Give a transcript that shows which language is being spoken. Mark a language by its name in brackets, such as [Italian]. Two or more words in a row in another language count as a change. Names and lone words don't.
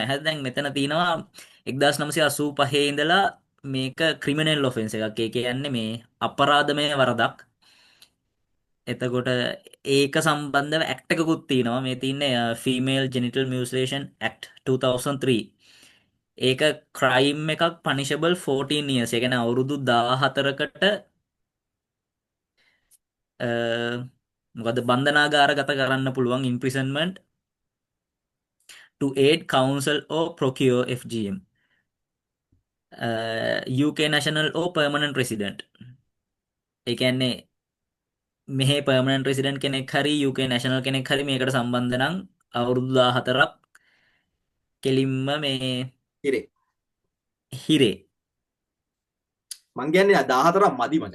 [Sinhala] හරි දැන් මෙතන තියෙනවා 1985 ඉඳලා මේක [English] criminal offence [Sinhala] එකක්. ඒ කියන්නේ මේ අපරාධමය වරදක්. එතකොට ඒක සම්බන්ධව ඇක්ට් එකකුත් තියෙනවා. මේ තියෙන්නේ Female Genital Mutilation Act 2003. ඒක ක්‍රයිම් එකක් [English] punishable 14 years. [Sinhala] ඒ කියන්නේ අවුරුදු 14කට මොකද බන්ධනාගාරගත කරන්න පුළුවන් [English] imprisonment to aid counsel or procure FGM. UK national or permanent resident. [Sinhala] ඒ කියන්නේ මෙහි [English] permanent resident [Sinhala] කෙනෙක් හරි [English] UK national [Sinhala] කෙනෙක් හරි මේකට සම්බන්ධ නම් අවුරුදු 14ක් කෙලින්ම මේ හිරේ මං කියන්නේ 14ක් මදි මචං.